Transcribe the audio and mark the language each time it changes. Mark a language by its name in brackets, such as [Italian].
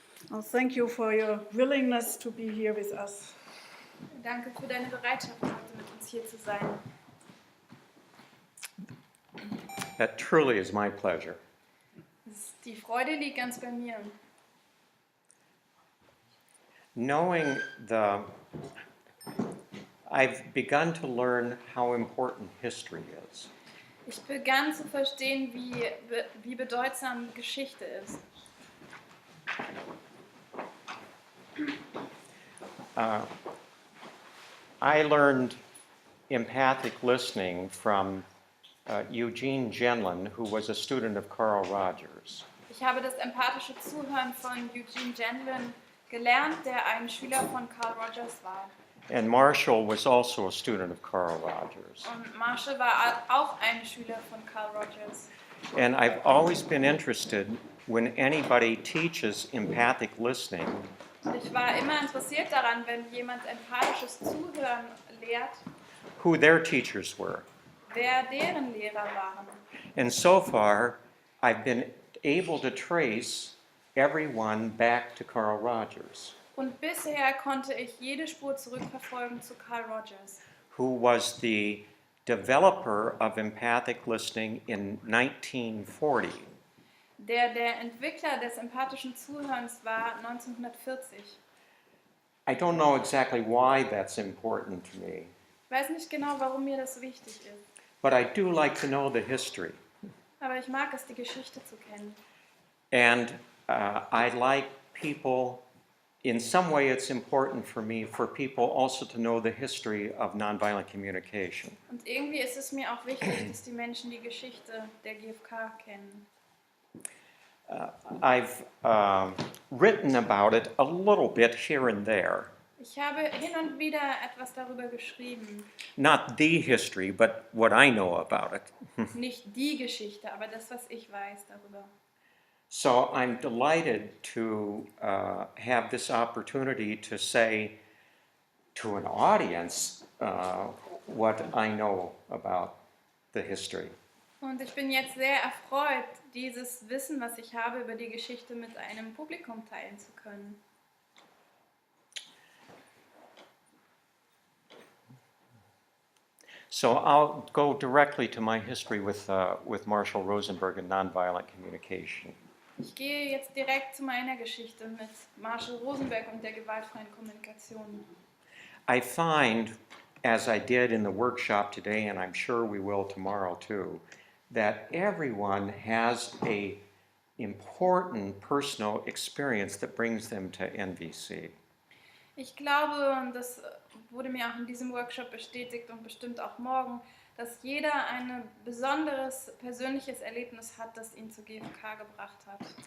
[English] Well, thank you for your willingness to be here with us. [German] Danke für deine Bereitschaft, heute mit uns hier zu sein. [English] That truly is my pleasure. [German] Die Freude liegt ganz bei mir. [English] Knowing I've begun to learn how important history is. [German] Ich begann zu verstehen, wie bedeutsam Geschichte ist. [English] I learned empathic listening from Eugene Genlin, who was a student of Carl Rogers. [German] Ich habe das empathische Zuhören von Eugene Genlin gelernt, der ein Schüler von Carl Rogers war. [English] And Marshall was also a student of Carl Rogers. [German] Und Marshall war auch ein Schüler von Carl Rogers. [English] And I've always been interested when anybody teaches empathic listening. [German] Und ich war immer interessiert daran, wenn jemand empathisches Zuhören lehrt, [English] Who their teachers were. [German] wer deren Lehrer waren. [English] And so far, I've been able to trace everyone back to Carl Rogers, [German] Und bisher konnte ich jede Spur zurückverfolgen zu Carl Rogers, [English] who was the developer of empathic listening in 1940. [German] der Entwickler des empathischen Zuhörens war 1940. [English] I don't know exactly why that's important to me, [German] Ich weiß nicht genau, warum mir das wichtig ist, [English] but I do like to know the history. [German] aber ich mag es, die Geschichte zu kennen. [English] And I like people, in some way it's important for me, for people also to know the history of nonviolent communication. [German] Und irgendwie ist es mir auch wichtig, dass die Menschen die Geschichte der GFK kennen. [English] I've written about it a little bit here and there. [German] Ich habe hin und wieder etwas darüber geschrieben. [English] Not the history, but what I know about it. [German] Nicht die Geschichte, aber das, was ich weiß darüber. [English] So I'm delighted to have this opportunity to say to an audience what I know about the history. [German] Und ich bin jetzt sehr erfreut, dieses Wissen, was ich habe über die Geschichte, mit einem Publikum teilen zu können. [English] So I'll go directly to my history with Marshall Rosenberg and nonviolent communication. [German] Ich gehe jetzt direkt zu meiner Geschichte mit Marshall Rosenberg und der gewaltfreien Kommunikation. [English] I find, as I did in the workshop today, and I'm sure we will tomorrow too, that everyone has a important personal experience that brings them to NVC. [German] Ich glaube, und das wurde mir auch in diesem Workshop bestätigt und bestimmt auch morgen, dass jeder ein besonderes persönliches Erlebnis hat, das ihn zur GFK gebracht hat.